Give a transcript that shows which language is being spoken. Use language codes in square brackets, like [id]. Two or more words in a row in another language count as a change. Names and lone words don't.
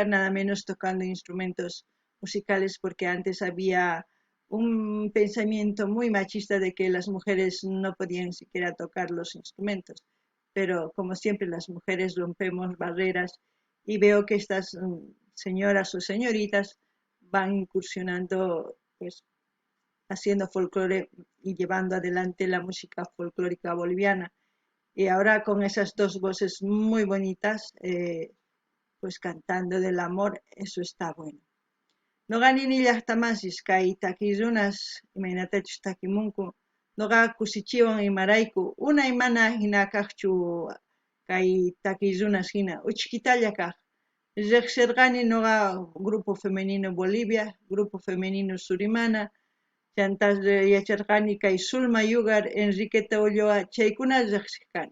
[es] nada menos tocando instrumentos musicales, porque antes había un pensamiento muy machista de que las mujeres no podían siquiera tocar los instrumentos, pero como siempre las mujeres rompemos barreras y veo que estas señoras o señoritas van incursionando, pues, haciendo folclore y llevando adelante la música folclórica boliviana. Y ahora con esas dos voces muy bonitas, pues cantando del amor, eso está bueno. [qu] Noqa ninillajtamasis kay takirunas imaynatachus takimunku, noqa kusichiwan imarayku unay mana hina kaqchu kay takirunas hina uchkitalla kaq. Riqsirqani noqa Grupo Femenino Bolivia, Grupo Femenino Surimana, chanta yacharqani kay Zulma Yugar, Enriqueta Ulloa, chaykuna riqsirqani.